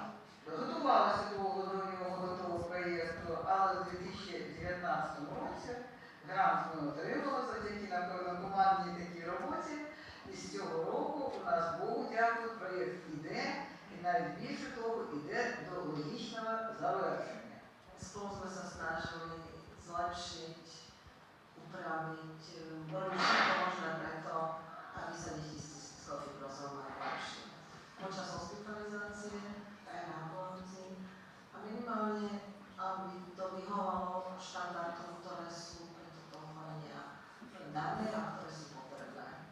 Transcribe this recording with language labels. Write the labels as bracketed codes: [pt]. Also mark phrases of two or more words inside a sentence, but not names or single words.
[uk] Готувалися довго до нього, до того проєкту, але в 2019 році грант ми отримали завдяки, напевно, командній такій роботі. І з цього року у нас, Богу дякую, проєкт іде, і навіть більше того, іде до логічного завершення. [sk] Spolu sme sa snažili zlepšiť, upraviť veľmi všetko možné preto, aby sa deti s cystickou fibrozou mali lepšie. Počas hospitalizácie, aj na ambulancii a minimálne, aby to vyhovalo štandardom, ktoré sú pre toto ochorenia dané a ktoré sú potrebné.